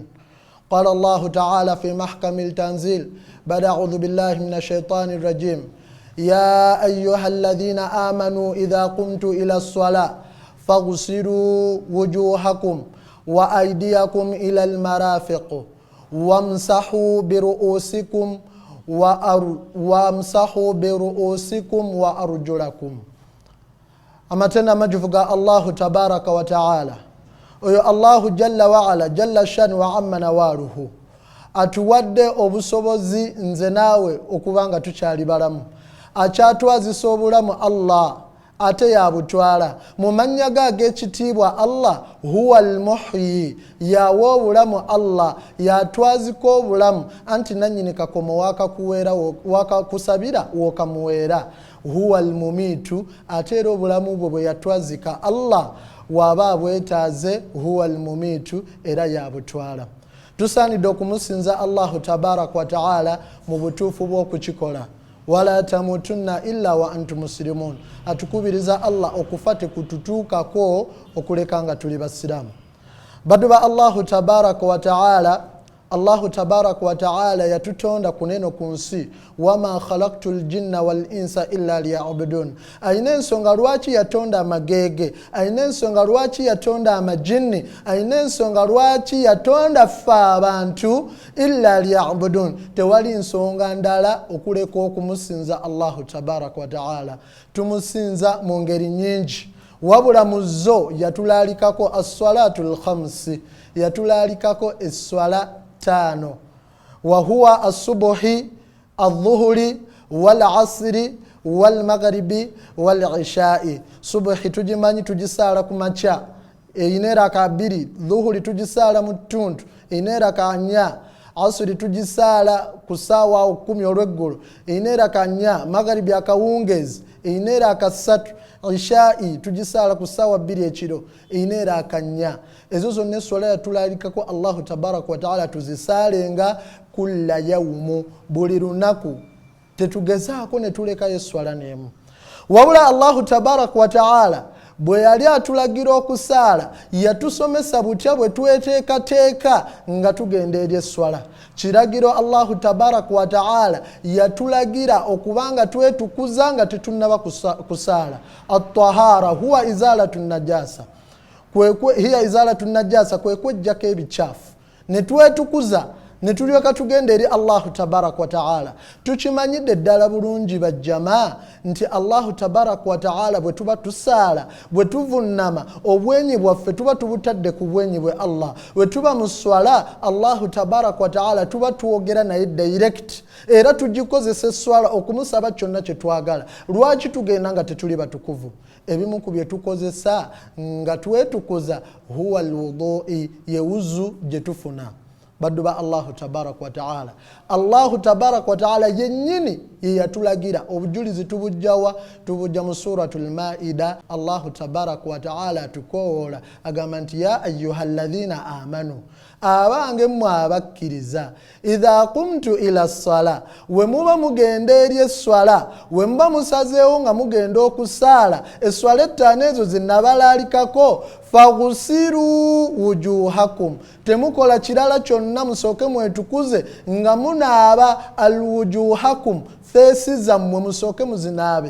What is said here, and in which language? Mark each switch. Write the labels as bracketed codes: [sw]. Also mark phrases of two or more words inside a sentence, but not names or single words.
[ar] قال الله تعالى في محكم التنزيل بعد أعوذ بالله من الشيطان الرجيم: يا أيها الذين آمنوا إذا قمتم إلى الصلاة فاغسلوا وجوهكم وأيديكم إلى المرافق وامسحوا برؤوسكم وأرجلكم. [lg] amatenda majufu ga [ar] الله تبارك وتعالى, [lg] oyo [ar] الله جل وعلا جل شأن وعم نواله [lg] atuwadde obusobozi nze naawe okubanga tukyali balamu, akyatwazisa obulamu Allah ate yabutwala mu mannya ge ag'ekitiibwa Allah. [ar] هو المحيي, [lg] yawa obulamu Allah, yatwazika obulamu anti nannyini kakomo wakakusabira wokamuweera. [ar] هو المميت, [lg] ate era obulamu bwo bwe yatwazika Allah waba abwetaaze, [ar] هو المميت, [lg] era yabutwala. Tusaanidde okumusinza [ar] الله تبارك وتعالى [lg] mu butuufu bw'okukikola. [ar] ولا تموتن إلا وأنتم مسلمون, [lg] atukubiriza Allah okufa tekututuukako okuleka nga tuli basiramu. Baddu ba [ar] الله تبارك وتعالى, الله تبارك وتعالى [lg] yatutonda kuneno ku nsi, [ar] وما خلقت الجن والإنس إلا ليعبدون. [lg] Ayina ensonga lwaki yatonda amagege, ayina ensonga lwaki yatonda amajinni, ayina ensonga lwaki yatonda ffe abantu, [ar] إلا ليعبدون. [lg] Tewali nsonga ndala okuleka okumusinza [ar] الله تبارك وتعالى. [lg] Tumusinza mu ngeri nyingi, wabula mu zo yatulalikako [ar] الصلاة الخمس, [lg] yatulalikako esswala 5, [ar] وهو الصبح الظهر والعصر والمغرب والعشاء. [lg] Subhi tujimanyi tugisala ku makya, eyina raka 2, dhuhri tugisala mu ttuntu, eyina raka 4, asri tugisala ku saawa 10 olw'eggulu, eyina raka 4, maghribi akawungezi eyina raka 3, isha'i tugisala ku saawa 2 ekiro, eyina raka 4. Ezo zonna esswala yatulalikako [ar] الله تبارك وتعالى [lg] tuzisalenga [ar] كل يوم, [lg] buli lunaku. Tetugezaako ne tulekayo esswala n'emu. Wabula [ar] الله تبارك وتعالى [lg] bwe yali atulagira okusaala, yatusomesa butya bwe tweteekateeka nga tugenda eri esswala. Kiragiro [ar] الله تبارك وتعالى [lg] yatulagira okubanga twetukuza nga tetunnaba kusaala. [ar] الطهارة هو إزالة النجاسة هي إزالة النجاسة, [lg] kwe kwejjako ebikyafu ne twetukuza ne tulyoka tugenda eri [ar] الله تبارك وتعالى. [lg] Tukimanyidde ddala bulungi bajjama nti [ar] الله تبارك وتعالى [lg] bwe tuba tusaala, bwe tuvunnama, obwenyi bwaffe tuba tubutadde ku bwenyi bwe Allah. Bwe tuba mu swala, [ar] الله تبارك وتعالى [lg] tuba tuwogera naye direct, era tugikozesa esswala okumusaba kyonna kye twagala. Lwaki tugenda nga tetuli batukuvu? Ebimu ku bye tukozesa nga twetukuza [ar] هو الوضوء, [lg] yewuzu gye tufuna. Baddu ba [ar] الله تبارك وتعالى, الله تبارك وتعالى [lg] yennyini ye yatulagira. Obujulizi tubujjawa? Tubujja mu suratul Maida. [ar] الله تبارك وتعالى [lg] atukoola agamba nti [ar] يا أيها الذين آمنوا, [lg] abange mmwe abakkiriza, [ar] إذا قمتم إلى الصلاة, [lg] we muba mugenda eri esswala, we muba musazeewo nga mugenda okusaala esswala 5 ezo zinabalalikako, [ar] فاغسلوا وجوهكم, [lg] temukola kirala kyonna, musooke mwetukuze nga munaaba alwujuhakum feesi zammwe musooke muzinaabe.